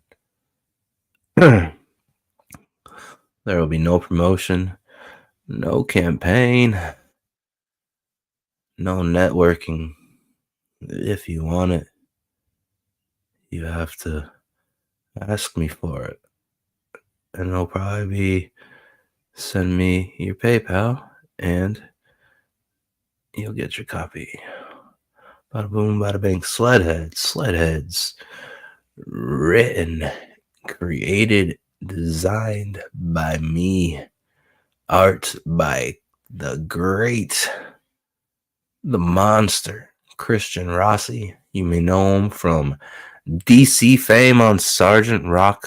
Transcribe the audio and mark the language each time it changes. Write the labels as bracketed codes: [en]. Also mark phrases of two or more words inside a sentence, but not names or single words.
[en] There will be no promotion, no campaign, no networking. If you want it, you have to ask me for it. And it'll probably be send me your PayPal and you'll get your copy. Bada boom, bada bang. SLED HEADZ. Written, created, designed by me. Art by the great, the monster, Christian Rossi. You may know him from DC fame on Sergeant Rock.